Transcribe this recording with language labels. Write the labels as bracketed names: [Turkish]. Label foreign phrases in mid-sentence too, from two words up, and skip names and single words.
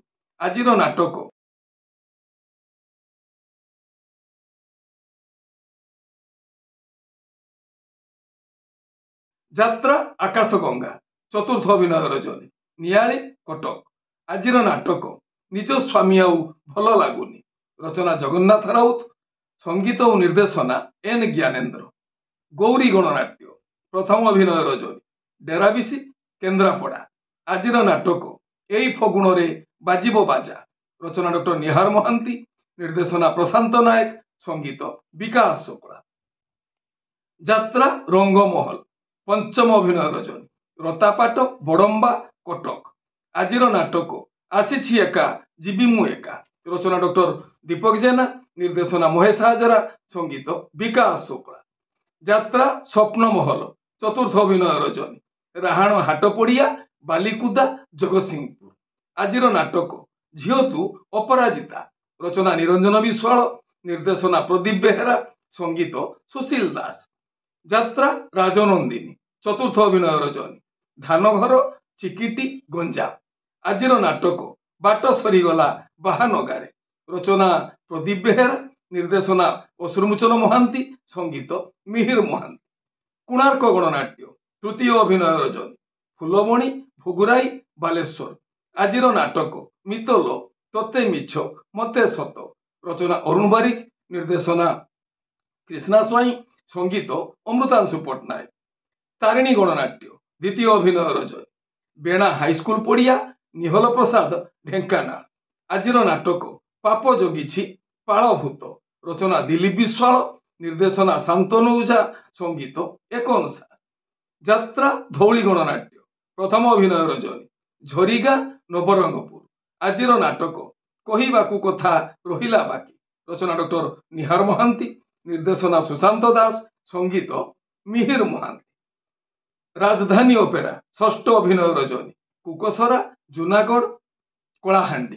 [Odia] ଆଜି ନାଟକ ଯାତ୍ରା ଆକାଶ ଗଙ୍ଗା ଚତୁର୍ଥ ଅଭିନୟ ରଜନୀ ନିଆଳି କଟକ। ଆଜି ନାଟକ ନିଜ ସ୍ୱାମୀ ଆଉ ଭଲ ଲାଗୁନି ରଚନା ଜଗନ୍ନାଥ ରାଉତ ସଙ୍ଗୀତ ଓ ନିର୍ଦ୍ଦେଶନା ଏନ ଜ୍ଞାନେନ୍ଦ୍ର। ଗୌରୀ ଗଣନାଟ୍ୟ ପ୍ରଥମ ଅଭିନୟ ରଜନୀ ଡେରାବିଶି କେନ୍ଦ୍ରାପଡ଼ା। ଆଜି ନାଟକ ଏଇ ଫଗୁଣ ରେ ବାଜିବ ବାଜା ରଚନା ଡକ୍ଟର ନିହାର ମହାନ୍ତି ନିର୍ଦ୍ଦେଶନା ପ୍ରଶାନ୍ତ ନାୟକ ସଙ୍ଗୀତ ବିକାଶ ଶୁକ୍ଳା। ଯାତ୍ରା ରଙ୍ଗମହଲ ପଞ୍ଚମ ଅଭିନୟ ରଜନୀ ରତାପାଟ ବଡ଼ମ୍ବା କଟକ। ଆଜି ନାଟକ ଆସି ଏକା ଜୀବି ମୁଁ ଏକା ରଚନା ଡକ୍ଟର ଦୀପକ ଜେନା ନିର୍ଦ୍ଦେଶନା ମହେଶ ହାଜରା ସଙ୍ଗୀତ ବିକାଶ ଶୁକ୍ଳା। ଯାତ୍ରା ସ୍ୱପ୍ନମହଲ ଚତୁର୍ଥ ଅଭିନୟ ରଜନୀ ରାହାଣ ହାଟପଡ଼ିଆ ବାଲିକୁଦା ଜଗତସିଂହପୁର। ଆଜି ନାଟକ ଝିଅ ତୁ ଅପରାଜିତା ରଚନା ନିରଞ୍ଜନ ବିଶ୍ୱାଳ ନିର୍ଦ୍ଦେଶନା ପ୍ରଦୀପ ବେହେରା ସଙ୍ଗୀତ ସୁଶୀଲ ଦାସ। ଯାତ୍ରା ରାଜନନ୍ଦିନୀ ଚତୁର୍ଥ ଅଭିନୟ ରଜନୀ ଧାନଘର ଚିକିଟି ଗଞ୍ଜାମ। ଆଜି ନାଟକ ବାଟ ସରିଗଲା ବାହାନଗାରେ ରଚନା ପ୍ରଦୀପ ବେହେରା ନିର୍ଦ୍ଦେଶନା ଅଶ୍ରୁମୋଚନ ମହାନ୍ତି ସଙ୍ଗୀତ ମିହିର ମହାନ୍ତି। କୋଣାର୍କ ଗଣନାଟ୍ୟ ତୃତୀୟ ଅଭିନୟ ରଜନୀ ଫୁଲମଣି ଭୋଗରାଇ ବାଲେଶ୍ୱର। ଆଜି ନାଟକ ମିତଲ ତୋତେ ମିଛ ମତେ ସତ ରଚନା ଅରୁଣ ବାରିକ ନିର୍ଦ୍ଦେଶନା କୃଷ୍ଣା ସ୍ୱାଇଁ ସଙ୍ଗୀତ ଅମୃତାଂଶୁ ପଟ୍ଟନାୟକ। ତାରିଣୀ ଗଣନାଟ୍ୟ ଦ୍ୱିତୀୟ ଅଭିନୟ ରଜନୀ ବେଣା ହାଇସ୍କୁଲ ପଡ଼ିଆ ନିହାଲ ପ୍ରସାଦ ଢେଙ୍କାନାଳ। ଆଜି ନାଟକ ପାପ ଜଗିଛି ପାଳଭୂତ ରଚନା ଦିଲୀପ ବିଶ୍ୱାଳ ନିର୍ଦ୍ଦେଶନା ଶାନ୍ତନୁ ଓଝା ସଙ୍ଗୀତ ଏକ ଅନୁସାର। ଯାତ୍ରା ଧଉଳି ଗଣନାଟ୍ୟ ପ୍ରଥମ ଅଭିନୟ ରଜନୀ ଝରିଗାଁ ନବରଙ୍ଗପୁର। ଆଜି ନାଟକ କହିବାକୁ କଥା ରହିଲା ବାକି। ରଚନା ଡକ୍ଟର ନିହାର ମହାନ୍ତି, ନିର୍ଦ୍ଦେଶନା ସୁଶାନ୍ତ ଦାସ, ସଙ୍ଗୀତ ମିହିର ମହାନ୍ତି। ରାଜଧାନୀ ଅପେରା ଷଷ୍ଠ ଅଭିନୟ ରଜନୀ କୁକସରା, ଜୁନାଗଡ଼, କଳାହାଣ୍ଡି।